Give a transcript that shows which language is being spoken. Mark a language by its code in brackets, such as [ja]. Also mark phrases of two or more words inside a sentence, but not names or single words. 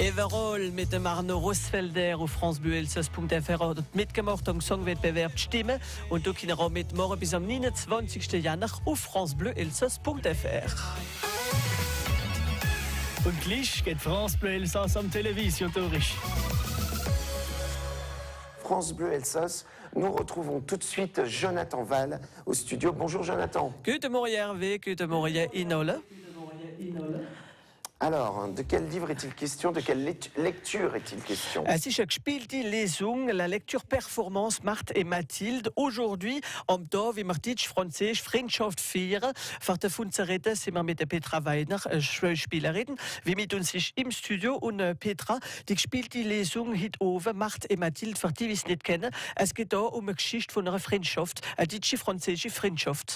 [de] Everall mit dem Arno Rossfelder auf francebleuelsass.fr hat mitgemacht am Songwettbewerb Stimme und du kannst auch mitmachen bis am 29. Januar auf francebleuelsass.fr. Und gleich geht France Bleu Elsass am Television durch. [fr] France Bleu Elsass, nous retrouvons tout de suite Jonathan Val au studio. Bonjour Jonathan. [de] Guten Morgen Hervé, guten Morgen Inole. [fr] Alors, de quel livre est-il question? De quelle lecture est-il question? [de] Es ist eine gespielte Lesung, [fr] la lecture Performance Marthe et Mathilde. Aujourd'hui, [de] am Tag, wie wir Deutsch-Französisch Freundschaft feiern, für davon zu reden, sind wir mit der Petra Weidner, Spielerin, wie mit uns ist im Studio. Und Petra, die gespielte Lesung heute oben, Marthe et Mathilde, für die, die es nicht kennen, es geht da um eine Geschichte von einer Freundschaft, eine deutsche-französische Freundschaft.